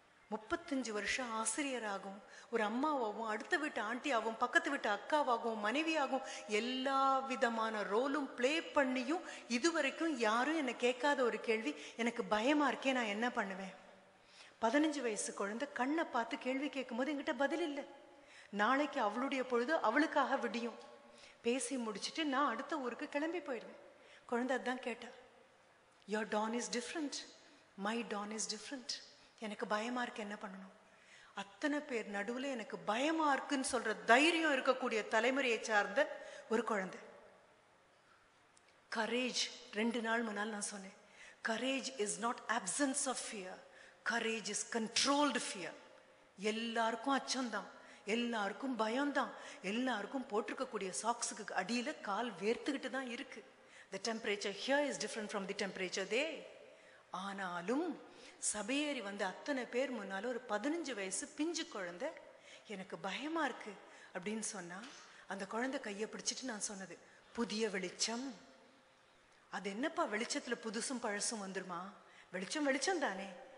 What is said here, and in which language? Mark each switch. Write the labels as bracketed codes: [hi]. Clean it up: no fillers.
[ta] 35 வருஷம் ஆசிரியராகும், ஒரு அம்மாவாகவும், அடுத்த வீட்டு ஆண்டியாகவும், பக்கத்து வீட்டு அக்காவாகவும், மனைவியாகவும் எல்லா விதமான ரோலும் பிளே பண்ணியும் இதுவரைக்கும் யாரும் என்னை கேட்காத ஒரு கேள்வி, எனக்கு பயமா இருக்கே, நான் என்ன பண்ணுவேன்? 15 வயசு குழந்தை கண்ணை பார்த்து கேள்வி கேட்கும் போது என்கிட்ட பதில் இல்லை. நாளைக்கு அவளுடைய பொழுது அவளுக்காக விடியும். பேசி முடிச்சுட்டு நான் அடுத்த ஊருக்கு கிளம்பி போயிடுவேன். குழந்தை அதான் கேட்டா, [en] your dawn is different, my dawn is different. [ta] எனக்கு பயமா இருக்கு, என்ன பண்ணணும்? அத்தனை பேர் நடுவுல எனக்கு பயமா இருக்குன்னு சொல்ற தைரியம் இருக்கக்கூடிய தலைமுறையை சார்ந்த ஒரு குழந்தை. [en] courage, [ta] 2 நாள் முன்னால் நான் சொன்னேன், [en] Courage is not absence of fear, courage is controlled fear. [ta] எல்லாருக்கும் அச்சம்தான், எல்லாருக்கும் பயம்தான், எல்லாருக்கும் போட்டிருக்கக்கூடிய சாக்ஸுக்கு அடியில கால் வேர்த்துக்கிட்டு தான் இருக்கு. [en] The temperature here is different from the temperature there. [ta] ஆனாலும் சபையேறி வந்து அத்தனை பேர் முன்னால ஒரு 15 வயசு பிஞ்சு குழந்தை எனக்கு பயமா இருக்கு அப்படின்னு சொன்னா, அந்த குழந்தை கையை பிடிச்சிட்டு நான் சொன்னது, புதிய வெளிச்சம். அது என்னப்பா வெளிச்சத்துல புதுசும் பழசும் வந்துருமா? வெளிச்சம் வெளிச்சம் தானே.